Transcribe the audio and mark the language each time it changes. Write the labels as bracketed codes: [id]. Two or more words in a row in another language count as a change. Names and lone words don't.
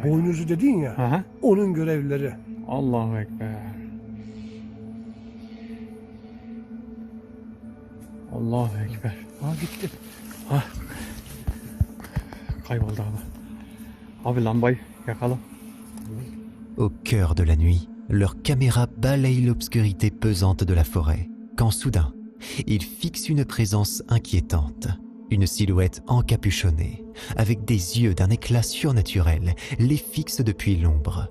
[tr] O boynuzu dedin ya. Aha. Onun görevlileri. [ar] الله أكبر. الله أكبر. [tr] Ha gitti. Kayboldu abi. Abi lambayı yakalım. [fr] Au cœur de la nuit, leur caméra balaye l'obscurité pesante de la forêt, quand soudain, ils fixent une présence inquiétante. Une silhouette encapuchonnée, avec des yeux d'un éclat surnaturel, les fixe depuis l'ombre.